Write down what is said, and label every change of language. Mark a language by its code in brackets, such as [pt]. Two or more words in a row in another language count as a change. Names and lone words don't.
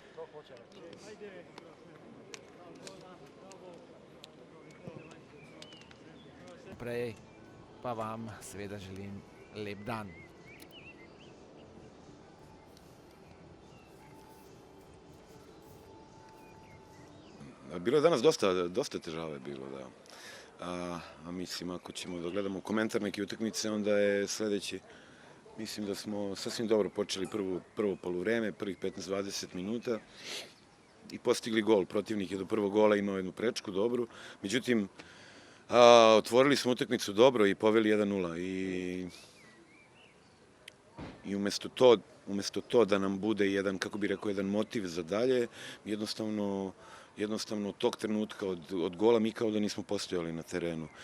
[sl] Prej pa vam seveda želim lep dan. [sr] Bilo je danas dosta težave bilo, da. A mislim, ako ćemo da gledamo komentar neke utakmice, onda je sledeći. Mislim da smo sasvim dobro počeli prvo poluvreme, prvih 15-20 minuta i postigli gol. Protivnik je do prvog gola imao jednu prečku dobru. Međutim, otvorili smo utakmicu dobro i poveli 1:0 i umesto to da nam bude jedan, kako bih rekao, jedan motiv za dalje, jednostavno od tog trenutka, od gola, mi kao da nismo postojali na terenu.